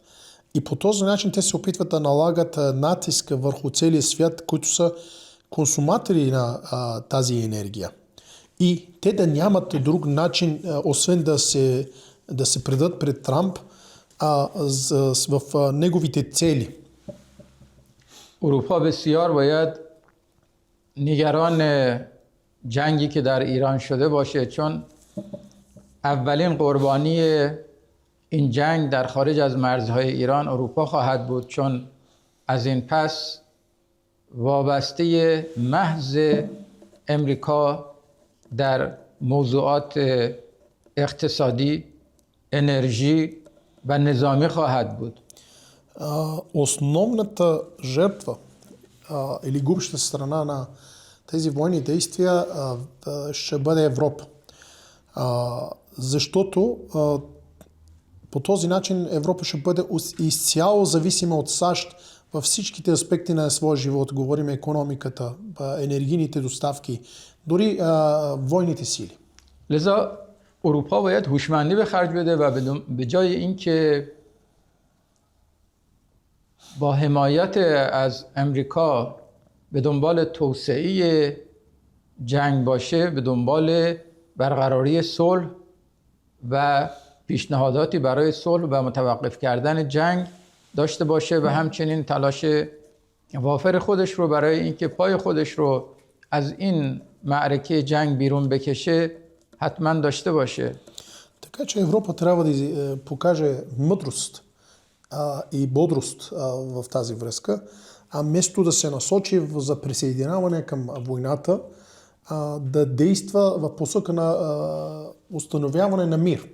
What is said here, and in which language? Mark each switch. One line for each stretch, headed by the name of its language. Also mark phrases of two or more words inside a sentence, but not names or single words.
Bulgarian: И по този начин те се опитват да налагат натиск върху целия свят, които са консуматори на тази енергия. И те да нямат друг начин, освен да се предадат пред Трамп в неговите цели.
Persian: اروپا بسیار باید نگران جنگی که در ایران شده باشه، چون اولین قربانی این جنگ در خارج از مرزهای ایران اروپا خواهد بود، چون از این پس وابسته محض امریکا در موضوعات اقتصادی، انرژی و نظامی خواهد بود.
Bulgarian: Основната жертва или губеща страна на тези военни действия ще бъде Европа. Защото по този начин Европа ще бъде изцяло зависима от САЩ във всичките аспекти на своя живот. Говорим икономиката, енергийните доставки, дори военните сили.
Persian: لذا اروپا باید هوشمندی به خرج بده و به جای اینکه با حمایت از امریکا به دنبال توسعه جنگ باشه، به دنبال برقراری صلح و پیشنهاداتی برای صلح و متوقف کردن جنگ داشته باشه و همچنین تلاش وافر خودش رو برای اینکه پای خودش رو از این معرکه جنگ بیرون بکشه حتما داشته باشه.
Bulgarian: Така че Европа трябва да покаже мъдрост и бодрост в тази връзка, а вместо да се насочи за присъединяване към войната, да действа в посока на установяване на мир.